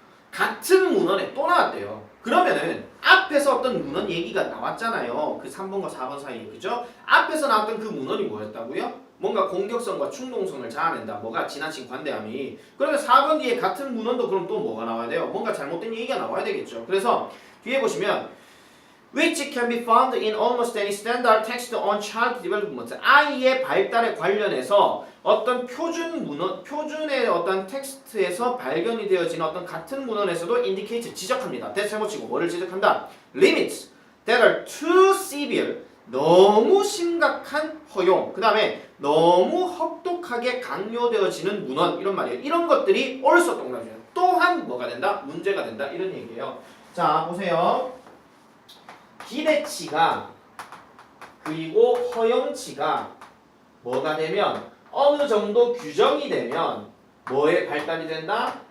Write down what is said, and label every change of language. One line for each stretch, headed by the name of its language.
Korean: 같은 문헌에 또 나왔대요. 그러면은 앞에서 어떤 문헌 얘기가 나왔잖아요. 그 3번과 4번 사이에 그죠? 앞에서 나왔던 그 문헌이 뭐였다고요? 뭔가 공격성과 충동성을 자아낸다. 뭐가 지나친 관대함이. 그러면 4번 뒤에 같은 문헌도 그럼 또 뭐가 나와야 돼요? 뭔가 잘못된 얘기가 나와야 되겠죠. 그래서 뒤에 보시면
English: which can be found in almost any standard text on child development.
Korean: 아이의 발달에 관련해서 어떤 표준 문헌, 표준의 어떤 텍스트에서 발견이 되어지는 어떤 같은 문헌에서도 indicate 지적합니다. 대체모치고 뭐를 지적한다?
English: Limits that are too severe.
Korean: 너무 심각한 허용. 그 다음에 너무 혹독하게 강요되어지는 문헌 이런 말이에요. 이런 것들이 also 동그라미예요. 또한 뭐가 된다? 문제가 된다 이런 얘기예요. 자 보세요. 기대치가 그리고 허용치가 뭐가 되면 어느 정도 규정이 되면 뭐에 발달이 된다?